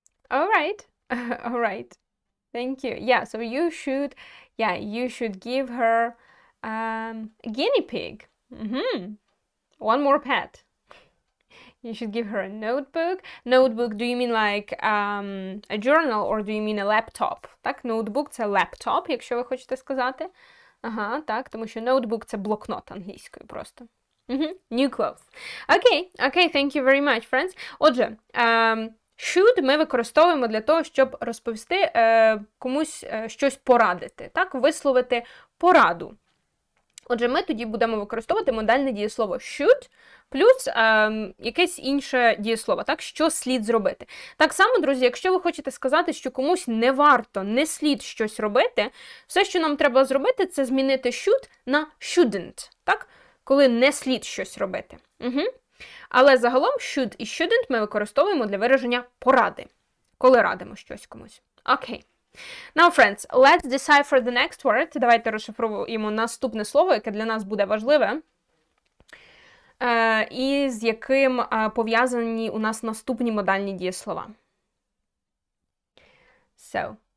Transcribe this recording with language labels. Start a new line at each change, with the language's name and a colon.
English: All right. All right. Thank you. Yeah, so you should give her a guinea pig. One more pet. You should give her a notebook. Notebook, do you mean like a journal or do you mean a laptop?
Ukrainian: Так, ноутбук – це laptop, якщо ви хочете сказати. Ага, так, тому що ноутбук – це блокнот англійською просто.
English: New clothes. Okay, thank you very much, friends.
Ukrainian: Отже, should ми використовуємо для того, щоб розповісти комусь щось порадити, так, висловити пораду. Отже, ми тоді будемо використовувати модальне дієслово should плюс якесь інше дієслово, так, що слід зробити. Так само, друзі, якщо ви хочете сказати, що комусь не варто, не слід щось робити, все, що нам треба зробити, це змінити should на shouldn't, так, коли не слід щось робити. Але загалом should і shouldn't ми використовуємо для вираження поради, коли радимо щось комусь. Окей.
English: Now, friends, let's decipher the next word.
Ukrainian: Давайте розшифруємо наступне слово, яке для нас буде важливе, і з яким пов'язані у нас наступні модальні дієслова.
English: So.